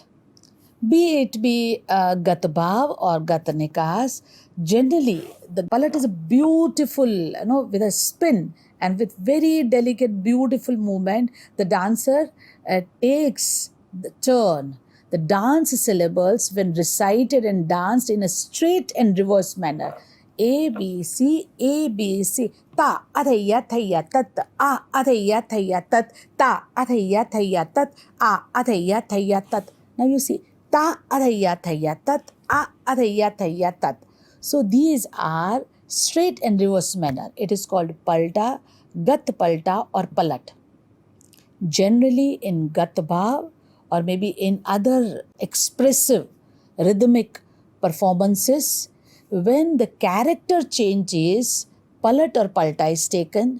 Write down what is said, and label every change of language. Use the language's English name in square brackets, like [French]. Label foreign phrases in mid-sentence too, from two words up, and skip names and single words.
[English] Be it Gat Bhav or Gat Nikas, generally the Palat is a beautiful, with a spin and with very delicate, beautiful movement. The dancer takes the turn. The dance syllables, when recited and danced in a straight and reverse manner. A, B, C, A, B, C. Ta, athaya, thaya, tat. A, athaya, thaya, tat. Ta, athaya, thaya, tat. A, athaya, thaya, tat. Now you see, ta, athaya, thaya, tat. A, athaya, thaya, tat. So these are straight and reverse manner. It is called palta, gat palta or palat. Generally in Gat Bhav or maybe in other expressive rhythmic performances, when the character changes, palat or palta is taken.